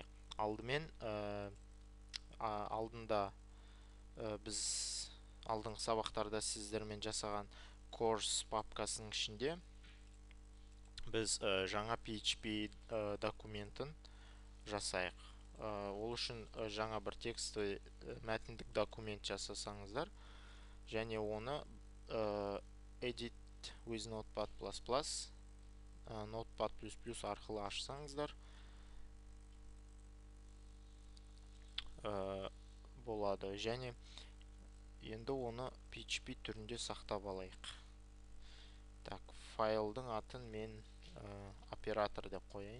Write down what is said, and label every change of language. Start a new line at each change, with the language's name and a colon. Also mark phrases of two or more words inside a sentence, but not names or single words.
Kazakh: Алдымен біз алдыңғы сабақтарда сіздермен жасаған course папкасының ішінде біз жаңа PHP документін жасайық. Ол үшін жаңа бір тексті мәтіндік документ жасасаңыздар, және оны
English: edit with notepad++,
Kazakh: notepad++ арқылы ашсаңыздар болады. Және енді оны PHP түрінде сақтап алайық. Так, файлдың атын мен оператор деп қояйын.